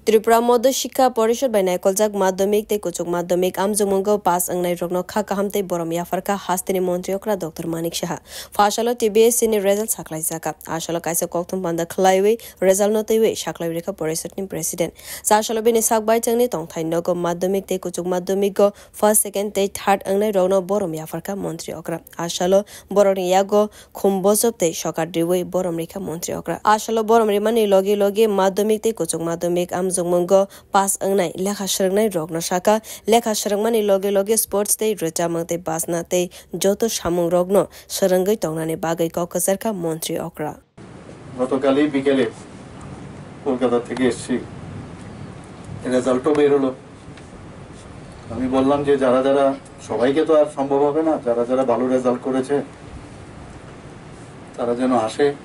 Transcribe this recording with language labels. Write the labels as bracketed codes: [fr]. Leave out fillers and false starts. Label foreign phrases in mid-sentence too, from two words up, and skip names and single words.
[trp] त्रिपुरा मध्य शिक्षा परिषद बाय नायकलजाक माध्यमिक ते कुचुक माध्यमिक आमजुमुंगो पास अंगनाय रगनो खा काहामते बरम याफरका हास्तिनि मंत्री ओकरा डॉक्टर मानिक शाह फाशालो टीबीएससी नि रिजल्ट साखलाई जाका आशालो काइसे कोक्तम बंद खलाइवे रिजल्ट नतेवे साखलाई रेखा परिषदनि प्रेसिडेंट साशालो बेनि साकबाय चंगनि तंथाइ नगो माध्यमिक ते कुचुक माध्यमिक गो [en] first second [trp] ते थर्ड अंगनाय रगनो बरम याफरका मंत्री ओकरा आशालो बरनि यागो खुमबोजबते सकार दिवे बरम रेखा मंत्री ओकरा आशालो बरम रिमानि लगे लगे माध्यमिक ते कुचुक माध्यमिक आमजुमुंगो पास अंगनाय लेखा सरंगनाय रगनो साका लेखा सरंगमानि लगे लगे स्पोर्ट्स ते रेचामते बासना ते जतो सामुं रगनो सरंगै तंगनानि बागै कक्सरका मंत्री ओकरा [bn] গতকালই বিকেলে কলকাতা থেকে এসেছি রেজাল্টও বের হলো আমি বললাম যে যারা যারা সবাইকে তো আর সম্ভব হবে না যারা যারা ভালো রেজাল্ট করেছে তারা যেন আসে